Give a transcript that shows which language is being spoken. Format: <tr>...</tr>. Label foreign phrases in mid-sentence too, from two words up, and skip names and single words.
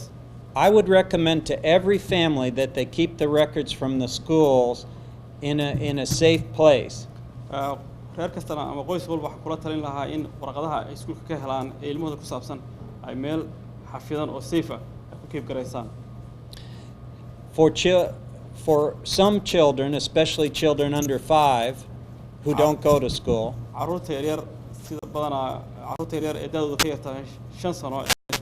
<en>I would recommend to every family that they keep the records from the schools in a safe place.</en> <so>reer kastana ama qoys walba waxaa kula talin lahaa in warqadaha ay iskuulka ka helaan ee ilmahooda ku saabsan ay meel xafidan oo safe ah ay ku keep garaysaan.</so> <en>For some children, especially children under 5 who don't go to school,</en> <so>carruurta yaryar sida badanaa carruurta yaryar ee da'dooda ka yartahay 5 sano</so>